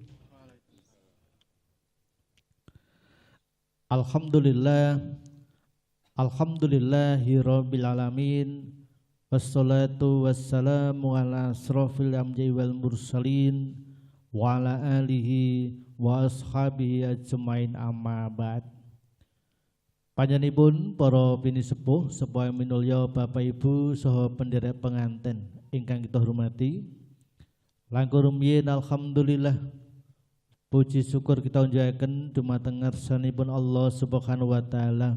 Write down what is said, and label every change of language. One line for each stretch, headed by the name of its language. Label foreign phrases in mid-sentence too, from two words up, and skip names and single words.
Arabic: الحمد لله رب العالمين. والصلاة والسلام على أشرف الأنبياء والمرسلين وعلى آله وأصحابه أجمعين، أما بعد.
Javanese: Panjenenganipun para bini sepuh minulya Bapak Ibu saha penderek penganten ingkang kita hormati. Langkung rumiyin alhamdulillah puji syukur kita unjukaken dumateng ngarsanipun Allah
Arabic: سبحانه وتعالى.